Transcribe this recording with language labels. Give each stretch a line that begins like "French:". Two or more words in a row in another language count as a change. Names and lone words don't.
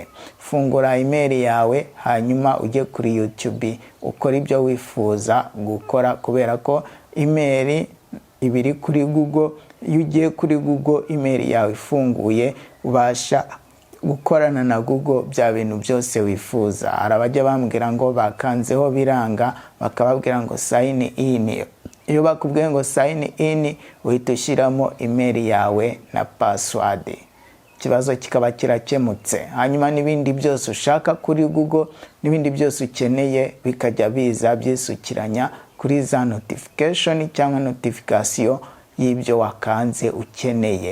Kinyarwanda: Fungura email yawe, hanyuma ujye kuri YouTube ukora ibyo wifuza gukora, kubera ko email ibiri kuri Google. Iyo ugiye kuri Google email yawe ifunguye, ubasha gukorana na Google bya bintu byose wifuza. Arabajya bambwira ngo bakanzeho biranga, bakababwira ngo
English: sign in.
Kinyarwanda: Iyo bakubwiye ngo
English: sign in,
Kinyarwanda: uhita ushyiramo email yawe na password, ikibazo kikaba kirakemutse. Hanyuma n'ibindi byose ushaka kuri Google, n'ibindi byose ukeneye bikajya biza byisukiranya kuri za notification cyangwa notification y'ibyo wakanze ukeneye.